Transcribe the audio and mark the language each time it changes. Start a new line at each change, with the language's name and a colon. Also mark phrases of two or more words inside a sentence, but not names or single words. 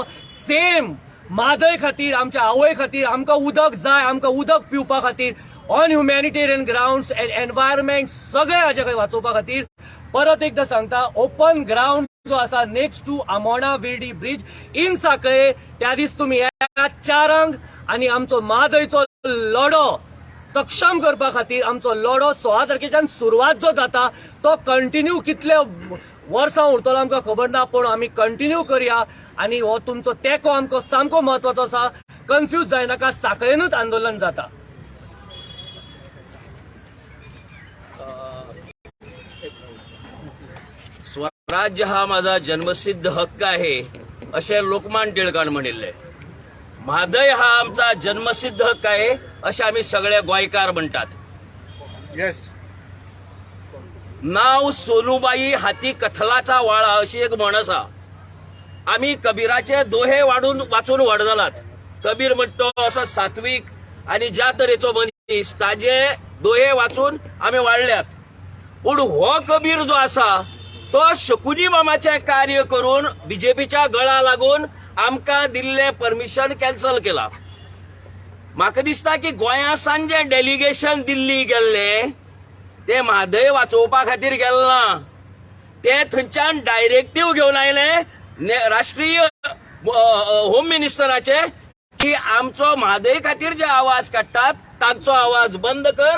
Konkani: सेम म्हादय खातीर, आमच्या आवय खातीर, आमकां उदक जाय, आमकां उदक पिवपा खातीर,
English: on humanitarian grounds,
Konkani: एनवायरमेंट, सगळे हाचे वाचोवपा खातीर परत एकदा सांगता,
English: open ground
Konkani: जो आसा
English: next to
Konkani: आमोणा विर्डी ब्रिज इन सांखळे, त्या दीस तुम्ही येयात 4 आणि आमचो म्हादयचो लढो सक्षम करपा खातीर आमचो लढो 16 तारखेच्यान सुरवात जो जाता तो कंटिन्यू कितले वर्सां उरतलो आमकां खबर ना, पण आमी कंटिन्यू करया. आणि हो तुमचो तेंको आमकां सामको महत्वाचो आसा. कन्फ्यूज जायनाका, सांखळेनूच आंदोलन जाता.
Marathi: स्वराज्य हा माझा जन्मसिद्ध हक्क आहे
Konkani: असे लोकमान्य टिळकान म्हणिल्ले.
Marathi: म्हादय हा आमचा जन्मसिद्ध हक्क आहे असे आम्ही सगळे गोंयकार म्हणतात.
Konkani: येस.
Marathi: नाव सोनूबाई हाती कथलाचा वाळा
Konkani: अशी एक म्हण आसा. आम्ही कबीराचे दोहे वाचून व्हड जालात. कबीर म्हणतो असो सात्विक आणि ज्या तरेचो मनीस, ताजे दोहे वाचून आम्ही वाडल्यात. पूण हो कबीर जो आसा तो शकुनी मामाचे कार्य करून बीजेपीच्या गळा लागून आमकां दिल्ले परमिशन कॅन्सल केला. म्हाका दिसता की गोंयासान जे डेलिगेशन दिल्ली गेल्ले ते म्हादय वाचोवपा खातीर गेले ना, ते थंयच्यान डायरेक्टिव्ह घेवन आयले राष्ट्रीय
English: home ministerache
Konkani: की आमचो म्हादय खातीर जे आवाज काडटात तांचो आवाज बंद कर.